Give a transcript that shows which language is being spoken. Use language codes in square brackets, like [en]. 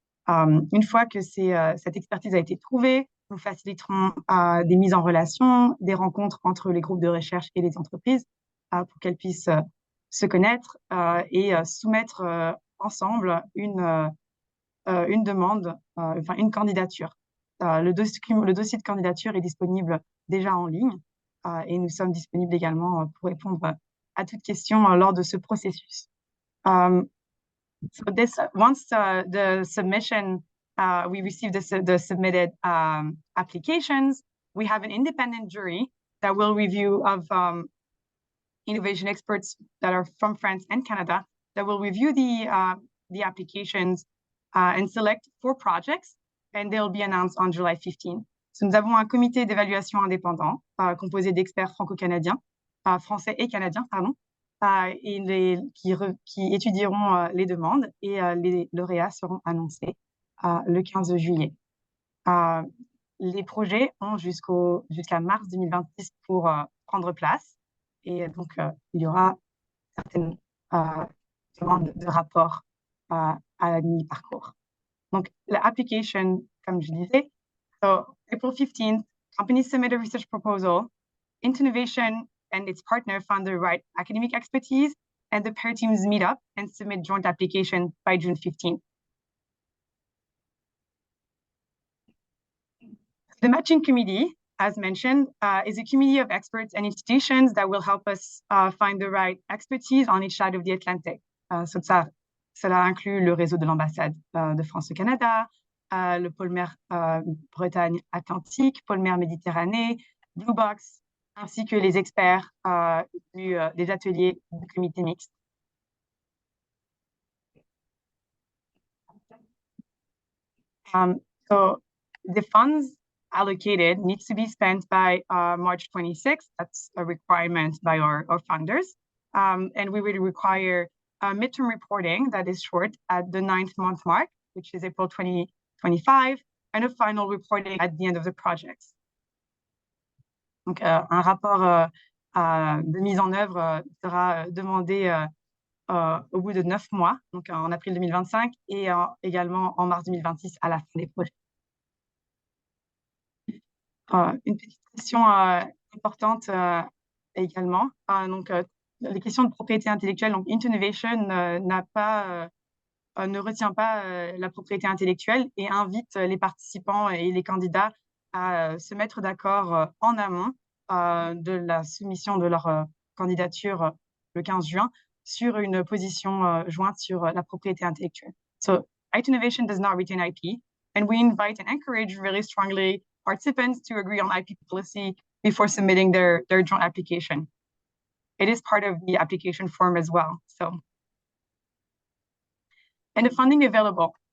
[fr] Une fois que cette expertise a été trouvée, nous faciliterons des mises en relation, des rencontres entre les groupes de recherche et les entreprises pour qu'elles puissent se connaître et soumettre ensemble une demande, enfin une candidature. Le dossier de candidature est disponible déjà en ligne et nous sommes disponibles également pour répondre à toute question lors de ce processus. [en] So this, once the submission, we receive the submitted applications, we have an independent jury that will review of innovation experts that are from France and Canada that will review the applications and select 4 projects, and they'll be announced on July 15. [fr] So nous avons un comité d'évaluation indépendant composé d'experts franco-canadiens, français et canadiens, pardon, et qui étudieront les demandes, et les lauréats seront annoncés le 15 juillet. Les projets ont jusqu'à mars 2026 pour prendre place, et donc il y aura certaines demandes de rapport à la mi-parcours. Donc l'application, comme je disais, [en] so April 15th, companies submit a research proposal. In2novation and its partner found the right academic expertise, and the pair teams meet up and submit joint application by June 15th. The matching committee, as mentioned, is a committee of experts and institutions that will help us find the right expertise on each side of the Atlantic. [fr] So cela inclut le réseau de l'ambassade de France au Canada, le pôle mer Bretagne Atlantique, pôle mer Méditerranée, Blue Box, ainsi que les experts des ateliers du comité mixte. [en] So the funds allocated needs to be spent by March 26th. That's a requirement by our funders. And we will require midterm reporting that is short at the 9th month mark, which is April 2025, and a final reporting at the end of the project. [fr] Donc, un rapport de mise en œuvre sera demandé au bout de 9 mois, donc en avril 2025 et également en mars 2026 à la fin des projets. Une petite question importante également. Donc, les questions de propriété intellectuelle. Donc, In2novation ne retient pas la propriété intellectuelle et invite les participants et les candidats à se mettre d'accord en amont de la soumission de leur candidature le 15 juin sur une position jointe sur la propriété intellectuelle. [en] So, In2novation does not retain IP, and we invite and encourage really strongly participants to agree on IP policy before submitting their joint application. It is part of the application form as well. So, and the funding available.